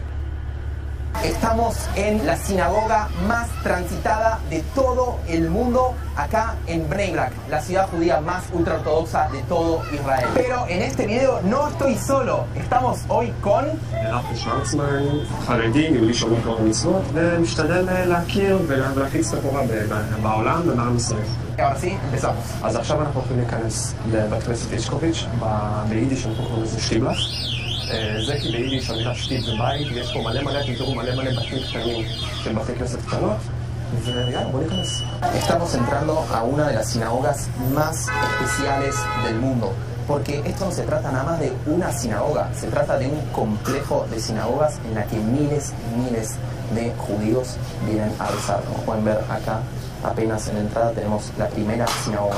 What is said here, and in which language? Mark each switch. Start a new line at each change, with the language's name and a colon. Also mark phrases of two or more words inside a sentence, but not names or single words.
Spanish: Estamos en la sinagoga más transitada de todo el mundo, acá en Bnei Brak, la ciudad judía más ultraortodoxa de todo Israel. Pero en este video no estoy solo, estamos hoy con... Ahora sí, empezamos.
Hebrew: אז עכשיו אנחנו הולכים להיכנס לבית כנסת אישקוביץ', ביידיש אנחנו קוראים לזה שטיבלס. זה כי ביידיש המילה שטיב זה בית, ויש פה מלא, תראו מלא בתים קטנים של בתי כנסת קטנות, ויאללה, בוא ניכנס.
Spanish: Estamos entrando a una de las sinagogas más especiales del mundo, porque esto no se trata nada más de una sinagoga, se trata de un complejo de sinagogas en la que miles y miles de judíos vienen a rezar. Como pueden ver acá, apenas en la entrada tenemos la primera sinagoga.